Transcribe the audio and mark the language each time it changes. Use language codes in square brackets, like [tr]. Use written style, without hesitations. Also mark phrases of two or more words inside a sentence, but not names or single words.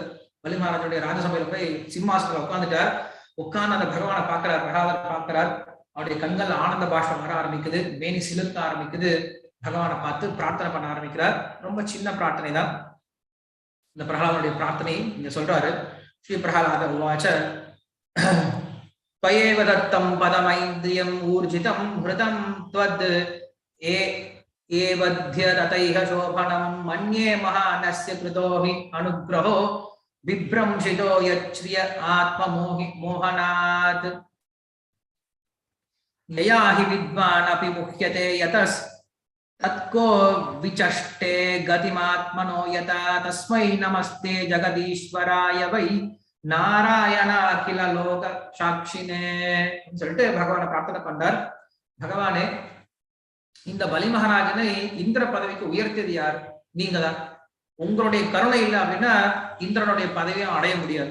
[ta] பலி மகாராஜனுடைய ராஜசபையில போய் சிம்மாசனத்துல உட்கார்ந்துட்டார். உட்கார்ந்து அந்த பகவானை பார்க்கிறார். பிரகலாதர் பார்க்கிறார். அவருடைய கண்கள் ஆனந்த பாஷ்பம் வர ஆரம்பிக்குது, மேனி சிலுக்க ஆரம்பிக்குது. பகவானை பார்த்து பிரார்த்தனை பண்ண ஆரம்பிக்கிறார். ரொம்ப சின்ன பிரார்த்தனை தான். இந்த பிரகலாதனுடைய பிரார்த்தனை இங்க சொல்றாரு. [sa] श्री प्रह्लाद उवाच त्वयेव दत्तं पदमैन्द्रियम् ऊर्जितं हृदं त्वद् एवध्यतैः शोभनं मन्ये महानस्य कृतो हि अनुग्रहो विभ्रंशितो यच्छ्रिय आत्ममोहनात् यया हि विद्वान् अपि मुह्यते यतस् तत्को विचष्टे गतिमात्मनो यथा तस्मै नमस्ते जगदीश्वराय वै नारायण अखिल लोक साक्षिणे [ta] சொல்லிட்டு பகவானை பிரார்த்தனை பண்ணார். பகவானே, இந்த பலி மகாராஜனை இந்திர பதவிக்கு உயர்த்தியது யார், நீங்க தான். உங்களுடைய கருணை இல்லை அப்படின்னா இந்திரனுடைய பதவியை அடைய முடியாது.